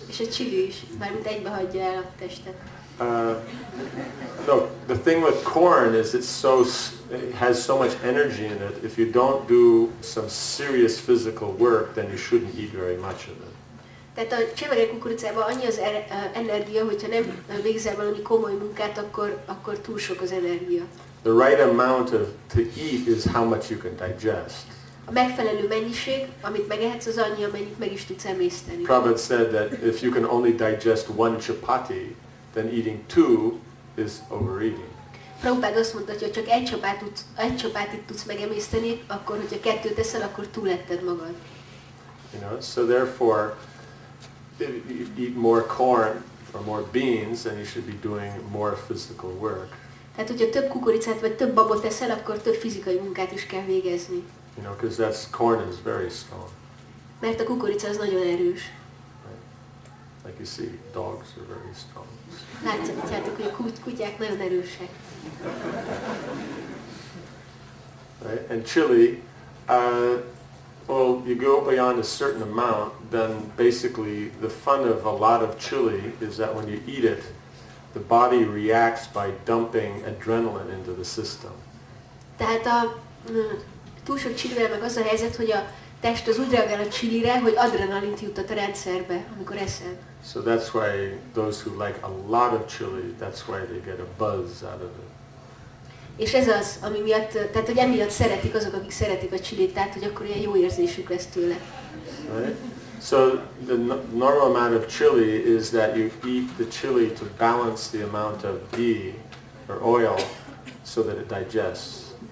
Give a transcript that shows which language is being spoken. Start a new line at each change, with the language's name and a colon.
Hungarian: És a chili is, mármint egybe hagyja el a testet.
English: No, the thing with corn is it has so much energy in it. If you don't do some serious physical work, then you shouldn't eat very much of it.
Hungarian: Tehát a csemege kukoricában annyi az energia, hogyha nem végzel valami komoly munkát, akkor túl sok az energia.
English: The right amount to eat is how much you can digest.
Hungarian: A megfelelő mennyiség, amit megehetsz, az annyi, amennyit meg is tudsz emészteni.
English: Prabhupada said that if you can only digest one chapati, then eating two is overeating.
Hungarian: Prabhupád azt mondta, hogy ha csak egy csapátit tudsz megemészteni, akkor hogyha kettőt eszel, akkor túletted magad.
English: You know, so therefore, if you eat more corn or more beans, then you should be doing more physical work.
Hungarian: Tehát, hogyha több kukoricát vagy több babot eszel, akkor több fizikai munkát is kell végezni.
English: You know, because corn is very strong.
Hungarian: Mert a kukorica az nagyon erős.
English: Like you see, dogs are very strong.
Hungarian: Látjátok, hogy a kutyák nagyon erősek.
English: Right? And chili, well, you go beyond a certain amount, then basically the fun of a lot of chili is that when you eat it, the body reacts by dumping adrenaline into the system.
Hungarian: Tehát a túl sok csilivel meg az a helyzet, hogy a test az úgy reagál a csilire, hogy adrenalint juttat a rendszerbe, amikor eszed.
English: So that's why those who like a lot of chili, that's why they get a buzz out of it.
Hungarian: És ez az, ami miatt, tehát hogy emiatt szeretik azok, akik szeretik a csilit, tehát hogy akkor ilyen jó érzésük lesz tőle.
English: Right? So the normal amount of chili is that you eat the chili to balance the amount of ghee or oil so that it digests.